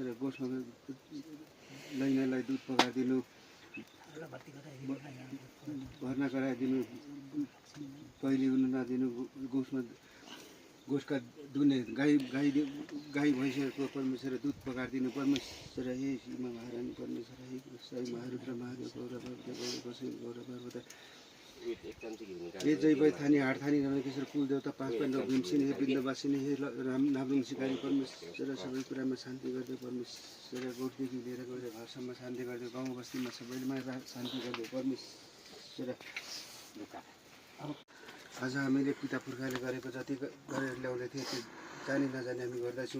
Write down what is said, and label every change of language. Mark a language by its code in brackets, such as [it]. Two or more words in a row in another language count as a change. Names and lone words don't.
[ne] गोठमा लैनालाई दुध पकाइदिनु, भर्ना गराइदिनु, पहिले हुन नदिनु। गोठका दुने गाई भैँसीहरूको परमेश्वर दुध पकाइदिनु परमेश्वर। हे महारानी परमेश्वर, हे साई महारुद्र महादेव गौर गोसाई गौर पर्वत हे जय थानी हारथानी रमकेश्वर कुल देवता पाँच पाण्डव भीमसेन हे वृन्दवासिनी हे नामनुङ सिकारी परमेश्वर। सबै कुरामा शान्ति गरिदियो परमेश्वर। गोठदेखि लिएर गएर घरसम्म शान्ति गरिदियो, गाउँ बस्तीमा सबैमा शान्ति गरिदियो परमेश्वर। आज हामीले पिता पुर्खाले गरेको जति गरेर ल्याउँदै थिए त्यो जानी नजानी हामी गर्दैछौँ।